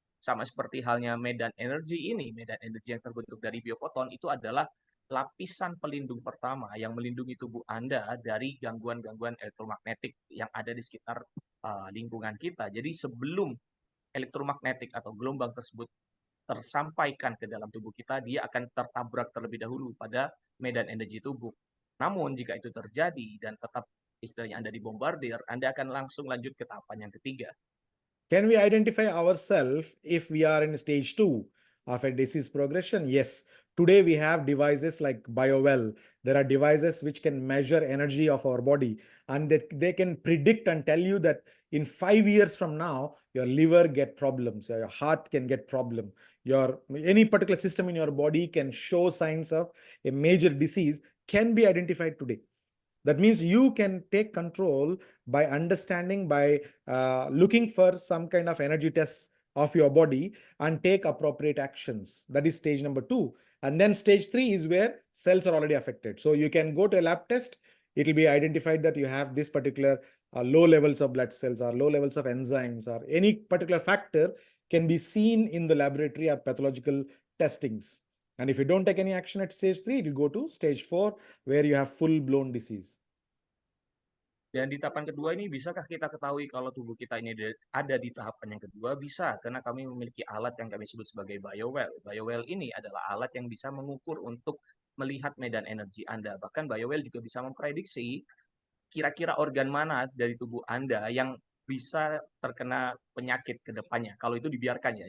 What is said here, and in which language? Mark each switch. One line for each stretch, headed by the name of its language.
Indonesian: Sama seperti halnya medan energi ini, medan energi yang terbentuk dari biofoton itu adalah lapisan pelindung pertama yang melindungi tubuh Anda dari gangguan-gangguan elektromagnetik yang ada di sekitar lingkungan kita. Jadi sebelum elektromagnetik atau gelombang tersebut tersampaikan ke dalam tubuh kita, dia akan tertabrak terlebih dahulu pada medan energi tubuh. Namun jika itu terjadi dan tetap istilahnya Anda dibombardir, Anda akan langsung lanjut ke tahapan yang ketiga.
English: Can we identify ourselves if we are in stage 2 of a disease progression? Yes. Today we have devices like BioWell. There are devices which can measure energy of our body, and they can predict and tell you that in 5 years from now, your liver get problems, your heart can get problem, your any particular system in your body can show signs of a major disease can be identified today. That means you can take control by understanding, by looking for some kind of energy tests of your body and take appropriate actions. That is stage number 2. And then stage 3 is where cells are already affected. So you can go to a lab test. It will be identified that you have this particular low levels of blood cells or low levels of enzymes, or any particular factor can be seen in the laboratory or pathological testings. And if you don't take any action at stage 3, it will go to stage 4, where you have full-blown disease.
Indonesian: Dan di tahapan kedua ini, bisakah kita ketahui kalau tubuh kita ini ada di tahapan yang kedua? Bisa, karena kami memiliki alat yang kami sebut sebagai BioWell. BioWell ini adalah alat yang bisa mengukur untuk melihat medan energi Anda. Bahkan BioWell juga bisa memprediksi kira-kira organ mana dari tubuh Anda yang bisa terkena penyakit ke depannya, kalau itu dibiarkan ya.